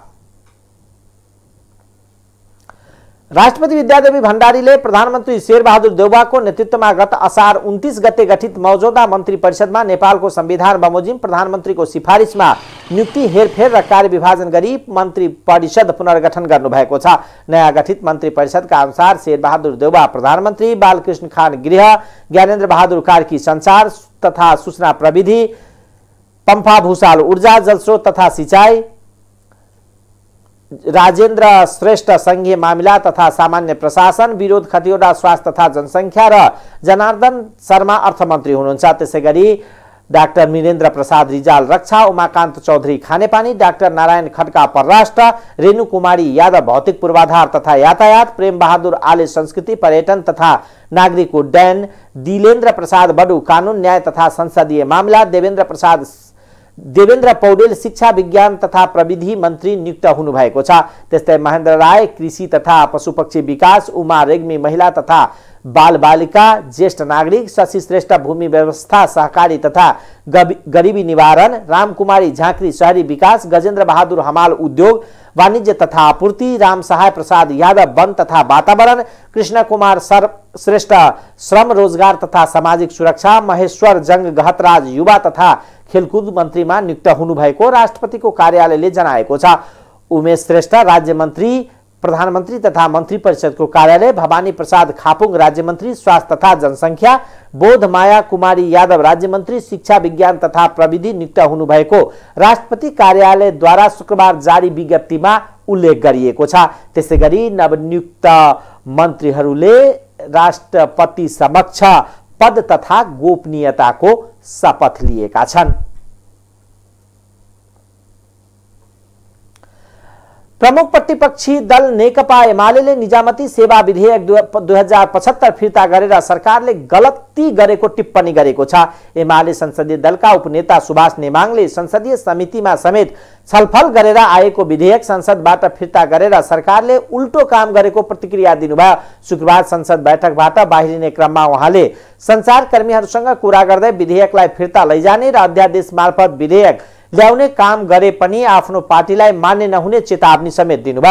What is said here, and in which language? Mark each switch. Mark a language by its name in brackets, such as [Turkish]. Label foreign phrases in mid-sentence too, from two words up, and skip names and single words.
[Nepali] राष्ट्रपति विद्यादेवी भण्डारीले प्रधानमन्त्री शेरबहादुर देउवाको नेतृत्वमा गत असार 29 गते गठित मौजूदा मन्त्री परिषदमा नेपालको संविधान बमोजिम प्रधानमन्त्रीको सिफारिसमा नियुक्ति हेरफेर र कार्यविभाजन गरी मन्त्री परिषद पुनर्गठन गर्नुभएको छ। नयाँ गठित मन्त्री परिषदका अनुसार शेरबहादुर देउवा प्रधानमन्त्री, बालकृष्ण खान गृह, ज्ञानेन्द्र बहादुर कार्की सञ्चार तथा सूचना प्रविधि, पम्फा भूषाल ऊर्जा, जलस्रोत तथा सिंचाई, राजेन्द्र श्रेष्ठ संघीय मामिला तथा सामान्य प्रशासन, विरोध खतिवडा स्वास्थ्य तथा जनसंख्या र जनार्दन शर्मा अर्थमन्त्री हुनुहुन्छ। त्यसैगरी डाक्टर वीरेन्द्र प्रसाद रिजाल रक्षा, उमाकान्त चौधरी खानेपानी, डाक्टर नारायण खड्का परराष्ट्र, रेणु कुमारी यादव भौतिक पूर्वाधार तथा यातायात, प्रेम बहादुर आले संस्कृति पर्यटन तथा नागरिक उड्डयन, दिलेन्द्र प्रसाद बडु कानून न्याय तथा संसदीय मामिला, देवेन्द्र पौडेल शिक्षा विज्ञान तथा प्रविधि मन्त्री नियुक्त हुनुभएको छ। त्यस्तै महेन्द्र राय कृषि तथा पशुपक्षी विकास, उमा रेग्मी महिला तथा बालबालिका ज्येष्ठ नागरिक, शशि श्रेष्ठ भूमि व्यवस्था सहकारी तथा गरीबी निवारण, रामकुमारी झाँक्री शहरी विकास, गजेन्द्र बहादुर हमाल उद्योग वाणिज्य तथा आपूर्ति, राम सहाय प्रसाद यादव वन तथा वातावरण, कृष्ण कुमार श्रेष्ठ श्रम रोजगार तथा सामाजिक सुरक्षा, महेश्वर जंग गहतराज युवा तथा खेलकुद मन्त्रीमा नियुक्त हुनुभएको राष्ट्रपतिको कार्यालयले जनाएको छ। उमेश श्रेष्ठ राज्य मन्त्री प्रधानमन्त्री तथा मन्त्री परिषदको कार्यालय, भवानी प्रसाद खापुङ राज्य मन्त्री स्वास्थ्य तथा जनसंख्या, बोधमाया कुमारी यादव राज्य मन्त्री शिक्षा विज्ञान तथा प्रविधि नियुक्त हुनुभएको राष्ट्रपति कार्यालयद्वारा शुक्रबार जारी विज्ञप्तिमा उल्लेख गरिएको छ। त्यसैगरी नवनियुक्त मन्त्रीहरूले राष्ट्रपति समक्ष पद तथा गोपनीयताको शपथ लिएका छन्। प्रमुख प्रतिपक्षी दल नेकपा एमाले निजामती सेवा विधेयक 2075 फिर्ता गरेर सरकारले गलती गरेको टिप्पणी गरेको छ। एमाले संसदीय दलका उपनेता सुभाष नेमाङले संसदीय समितिमा समेत छलफल गरेर आएको विधेयक संसदबाट फिर्ता गरेर सरकारले उल्टो काम गरेको प्रतिक्रिया दिनुभयो। शुक्रबार संसद बैठकबाट बाहिरिने क्रममा उहाँले सञ्चारकर्मीहरूसँग कुरा गर्दै विधेयकलाई फिर्ता लैजाने र अध्यादेश मार्फत विधेयक ल्याउने काम गरे पनि आफ्नो पार्टीलाई मान्य नहुने चेतावनी समेत दिनुभयो।